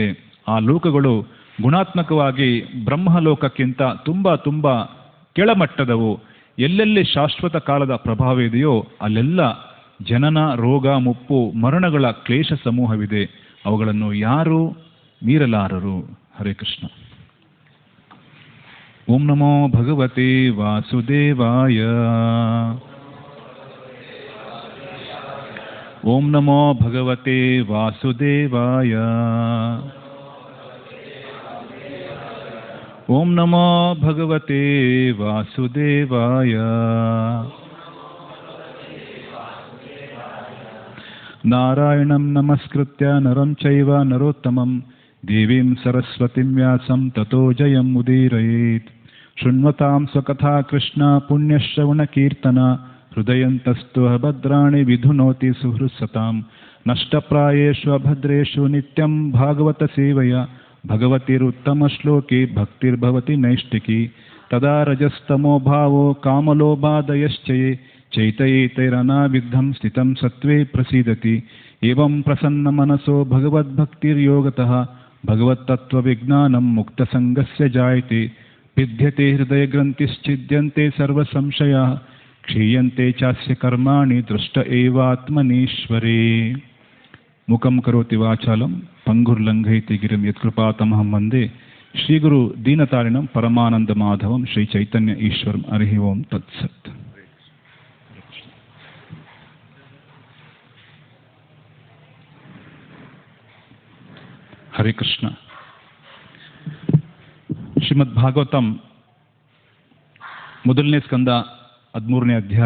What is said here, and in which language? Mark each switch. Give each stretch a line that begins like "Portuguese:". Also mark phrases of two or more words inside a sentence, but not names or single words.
Kannada: ಆ ಲೋಕಗಳು ಗುಣಾತ್ಮಕವಾಗಿ ಬ್ರಹ್ಮಲೋಕಕ್ಕಿಂತ ತುಂಬ ಕೆಳಮಟ್ಟದವು. ಎಲ್ಲೆಲ್ಲಿ ಶಾಶ್ವತ ಕಾಲದ ಪ್ರಭಾವ ಇದೆಯೋ ಅಲ್ಲೆಲ್ಲ ಜನನ, ರೋಗ, ಮುಪ್ಪು, ಮರಣಗಳ ಕ್ಲೇಶ ಸಮೂಹವಿದೆ. ಅವುಗಳನ್ನು ಯಾರೂ ಮೀರಲಾರರು.
Sanskrit: ಹರೇ ಕೃಷ್ಣ. ಓಂ ನಮೋ ಭಗವತೆ ವಾಸುದೇವಾಯ. ಓಂ ನಮೋ ಭಗವತೆ ವಾಸುದೇವಾಯ. ಓಂ ನಮೋ ಭಗವತೆ ವಾಸುದೇವಾಯ. ನಾರಾಯಣಂ ನಮಸ್ಕೃತ್ಯ ನರಂ ಚೈವ ನರೋತ್ತಮಂ ದೇವೀಂ ಸರಸ್ವತಿಂ ವ್ಯಾಸಂ ತತೋ ಜಯಂ ಉದೀರಯೇತ್. ಶೃಣ್ವತಾಂ ಸ್ವಕಥಾ ಕೃಷ್ಣ ಪುಣ್ಯಶ್ರವಣ ಕೀರ್ತನ ಹೃದಯಂತಸ್ತು ಭದ್ರಾಣಿ ವಿಧುನೋತಿ ಸುಹೃತ್ಸತಾಂ. ನಷ್ಟಪ್ರಾಯೇಷು ಅಭದ್ರೇಷು ನಿತ್ಯಂ ಭಾಗವತ ಸೇವಯ ಭಗವತಿರುತ್ತಮ ಶ್ಲೋಕೆ ಭಕ್ತಿರ್ಭವತಿ ನೈಷ್ಟಿಕಿ. ತದಾ ರಜಸ್ತಮೋ ಭಾವೋ ಕಾಮಲೋಭಾದಯಶ್ಚಯೇ ಚೈತಯೇತೈರನಾವಿದ್ಧಂ ಸ್ಥಿತಂ ಸತ್ವೇ ಪ್ರಸೀದತಿ. ಏವಂ ಪ್ರಸನ್ನ ಮನಸೋ ಭಗವದ್ಭಕ್ತಿರ್ಯೋಗತಃ ಭಗವತ್ತತ್ವವಿಜ್ಞಾನಂ ಮುಕ್ತಸಂಗಸ್ಯ ಜಾಯತೆ. ಭಿದ್ಯತೆ ಹೃದಯಗ್ರಂಥಿಶ್ಚಿದ್ಯಂತೆ ಸರ್ವಸಂಶಯಾಃ ಕ್ಷೀಯಂತೆ ಚಾಸ್ಯ ಕರ್ಮಾಣಿ ದೃಷ್ಟ ಏವಾತ್ಮನೀಶ್ವರೇ. ಮುಖಂ ಕರೋತಿ ವಾಚಾಲಂ ಪಂಗುರ್ಲಂಘಯತಿ ಗಿರಿಂ ಯತ್ಕೃಪಾತಮಹಂ ವಂದೇ ಶ್ರೀಗುರು ದೀನತಾರಿಣಂ ಪರಮಾನಂದ ಮಾಧವಂ ಶ್ರೀ ಚೈತನ್ಯ ಈಶ್ವರಂ. ಹರಿ ಓಂ ತತ್ಸತ್. ಹರೇ ಕೃಷ್ಣ.
Kannada: ಶ್ರೀಮದ್ ಭಾಗವತಂ ಮೊದಲನೇ ಸ್ಕಂದ 13ನೇ ಅಧ್ಯಾಯ.